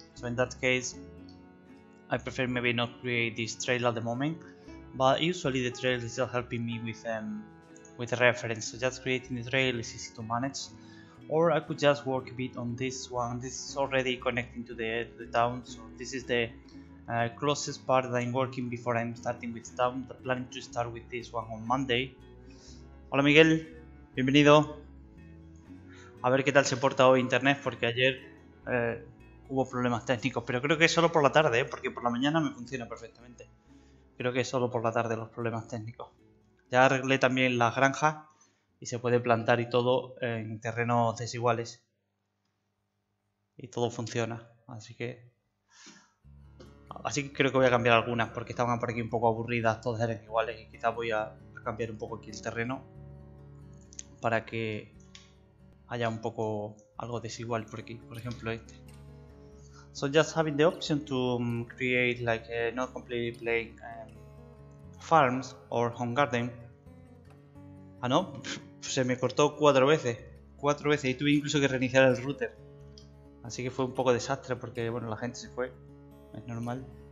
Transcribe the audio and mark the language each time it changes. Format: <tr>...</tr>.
<en>So in that case, I prefer maybe not create this trail at the moment, but usually the trail is still helping me with a reference. So just creating the trail is easy to manage, or I could just work a bit on this one. This is already connecting to the town, so this is the closest part that I'm working before I'm starting with town. I'm planning to start with this one on Monday.</en> <es>Hola Miguel, bienvenido. A ver qué tal se porta hoy internet, porque ayer hubo problemas técnicos, pero creo que es solo por la tarde, porque por la mañana me funciona perfectamente. Creo que es solo por la tarde los problemas técnicos. Ya arreglé también las granjas y se puede plantar y todo en terrenos desiguales. Y todo funciona, así que creo que voy a cambiar algunas, porque estaban por aquí un poco aburridas, todas eran iguales, y quizás voy a cambiar un poco aquí el terreno para que haya un poco algo desigual por aquí, por ejemplo este.</es> <en>So just having the option to create like not completely plain farms or home garden.</en> <es>Ah no, se me cortó 4 veces y tuve incluso que reiniciar el router. Así que fue un poco desastre, porque bueno, la gente se fue, es normal.</es>